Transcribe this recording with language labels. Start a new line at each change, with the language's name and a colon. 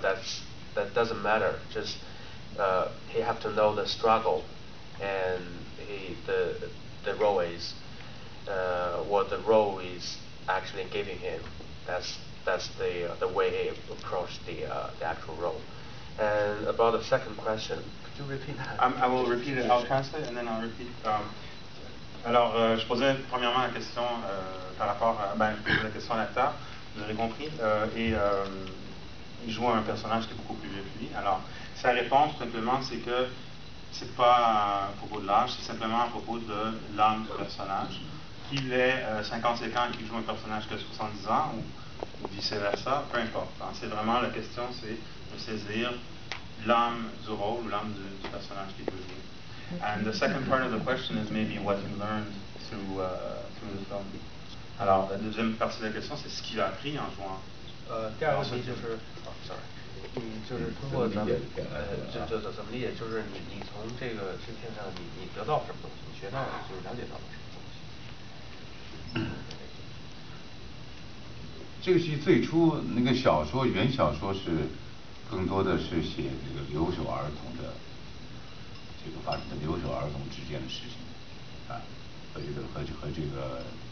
English: That doesn't matter. Just he have to know the struggle, and the role is. What the role is actually giving him. That's the way he approached the actual role. And about the second question, could you repeat that? I will repeat it. I'll translate and then I'll repeat.
French: Alors, je posais premièrement la question par rapport à la question à l'acteur, vous avez compris, et il joue un personnage qui est beaucoup plus vieux que lui. Alors, sa réponse simplement, c'est que c'est pas à propos de l'âge, c'est simplement à propos de l'âme du personnage. Qu'il ait 55 ans et qu'il joue un personnage que 70 ans ou vice-versa, peu importe. C'est vraiment la question, c'est de saisir l'âme du rôle, l'âme du personnage qu'il veut jouer.
English: And the second part of the question is maybe what he learned through the film.
French: Alors, la deuxième partie de la question, c'est ce qu'il a appris en jouant.
Chinese: 第二个问题就是 ，sorry， 就是通过咱们这怎么理解？就是你从这个片上你得到什么东西？你学到就是了解到了什么？这个戏最初那个原小说是更多的是写这个留守儿童的发生在留守儿童之间的事情和这个